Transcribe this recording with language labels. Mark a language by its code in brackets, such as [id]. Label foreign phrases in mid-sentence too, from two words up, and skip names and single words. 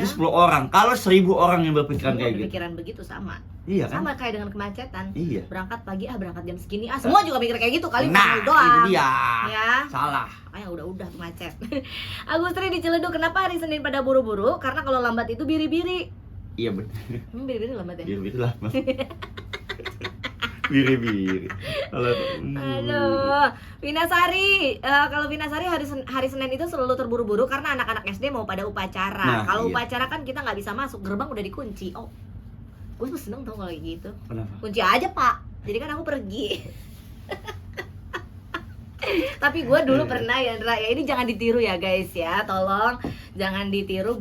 [id] itu 10 orang. Kalau 1000 orang yang berpikiran kayak gitu, Pikiran begitu sama. iya kan? Sama kayak dengan kemacetan. Iya. Berangkat pagi, berangkat jam segini. Semua juga mikir kayak gitu kali, Nah, bukan lu doang. itu dia. Ya. Salah. Makanya udah macet. Agustri di Ciledug, kenapa hari Senin pada buru-buru? Karena kalau lambat itu biri-biri. Iya benar. Biri-biri lambat ya? Biri-biri lah, Mas. Biri-biri. Kalau Aduh, Vinasari, kalau Vinasari hari Senin itu selalu terburu-buru karena anak-anak SD mau pada upacara. Nah, Kalau iya. upacara kan kita nggak bisa masuk, gerbang udah dikunci. Oh, gue tuh seneng tau kalau kayak gitu. Kenapa? Kunci aja pak, jadi kan aku pergi. Tapi gue dulu pernah ya, Ndra, ya ini jangan ditiru ya guys ya, tolong jangan ditiru.